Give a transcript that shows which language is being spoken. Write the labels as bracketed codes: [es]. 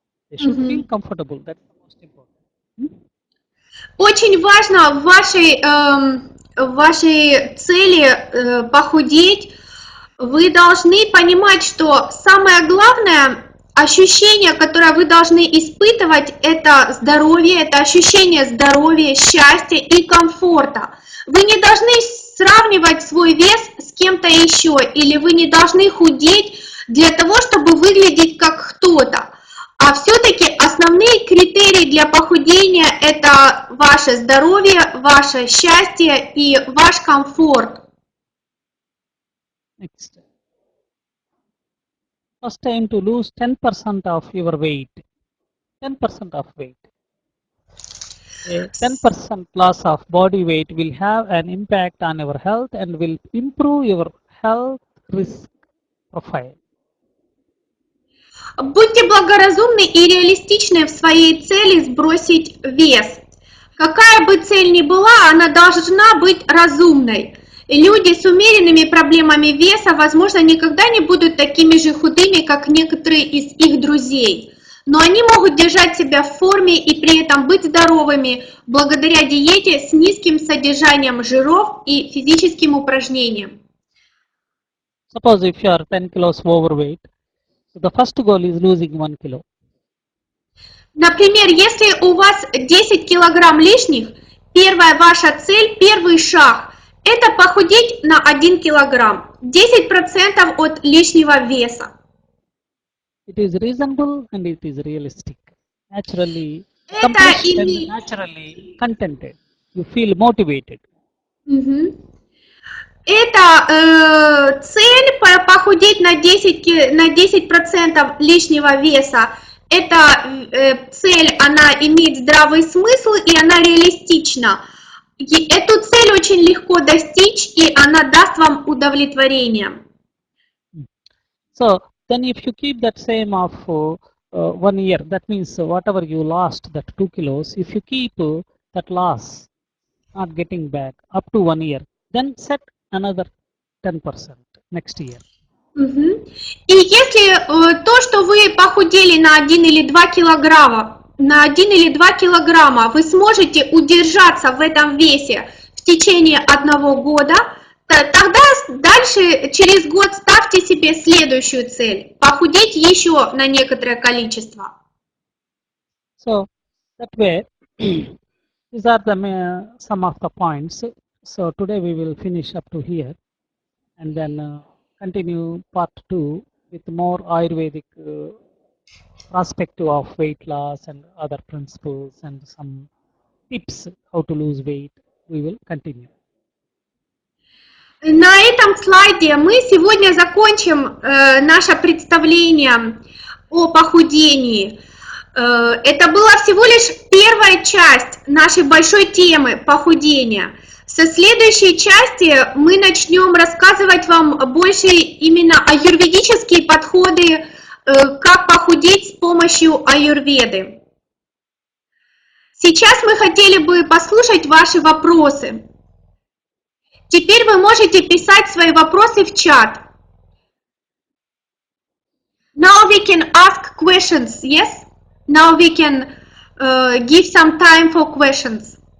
[en] They should feel comfortable, that's the most important. [ru] Очень важно в вашей цели похудеть, вы должны понимать, что самое главное ощущение, которое вы должны испытывать, это здоровье, это ощущение здоровья, счастья и комфорта. Вы не должны сравнивать свой вес с кем-то еще, или вы не должны худеть для того, чтобы выглядеть как кто-то. А все-таки основные критерии для похудения – это ваше здоровье, ваше счастье и ваш комфорт. [en] Next. First time to lose 10% of your weight. 10% of weight. A 10% loss of body weight will have an impact on your health and will improve your health risk profile. [ru] Будьте благоразумны и реалистичны в своей цели сбросить вес. Какая бы цель ни была, она должна быть разумной. Люди с умеренными проблемами веса, возможно, никогда не будут такими же худыми, как некоторые из их друзей. Но они могут держать себя в форме и при этом быть здоровыми благодаря диете с низким содержанием жиров и физическим упражнениям. [en] Suppose if you are 10 kilos overweight, so the first goal is losing 1 kilo. [ru] Например, если у вас 10 килограмм лишних, первая ваша цель, первый шаг – это похудеть на 1 килограмм, 10% от лишнего веса. [en] It is reasonable and it is realistic. Naturally [ru] Это [en] accomplished and [ru] имеет... [en] naturally contented. You feel motivated. [ru] Это цель похудеть на 10% лишнего веса. Эта цель, она имеет здравый смысл и она реалистична. Эту цель очень легко достичь, и она даст вам удовлетворение. [en] So then if you keep that same of 1 year, that means whatever you lost, that 2 kilos, if you keep that loss, not getting back up to 1 year, then set another 10% next year. [ru] И если то, что вы похудели на 1 или 2 килограмма, вы сможете удержаться в этом весе в течение 1 года, тогда дальше через год ставьте себе следующую цель – похудеть еще на некоторое количество. [en] So that way, these are the some of the points. So today we will finish up to here and then continue part 2 with more Ayurvedic perspective of weight loss and other principles and some tips how to lose weight. We will continue. [ru] На этом слайде мы сегодня закончим наше представление о похудении. Это была всего лишь первая часть нашей большой темы похудения. Со следующей части мы начнем рассказывать вам больше именно аюрведические подходы, как похудеть с помощью аюрведы. Сейчас мы хотели бы послушать ваши вопросы. Теперь вы можете писать свои вопросы в чат. [en] Now we can ask questions, yes? Now we can give some time for questions.